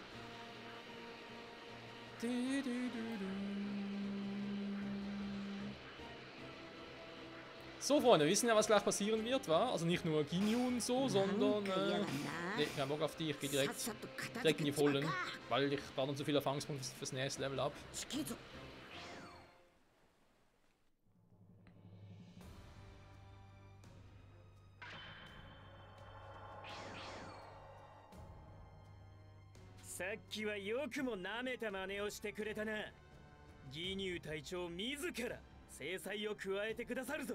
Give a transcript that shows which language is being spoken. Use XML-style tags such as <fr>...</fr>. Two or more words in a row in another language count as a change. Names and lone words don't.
<de>So, Freunde, wir wissen ja, was gleich passieren wird, wa? Also nicht nur Ginyu und so, sondern... Ne, kein Bock auf die, ich gehe direkt in die Vollen, weil ich brauche noch so viele Erfahrungspunkte fürs nächste Level ab.</de> <ja>さっきはよくも舐めた真似をしてくれたな。義乳隊長自ら制裁を加えてくださるぞ。</ja>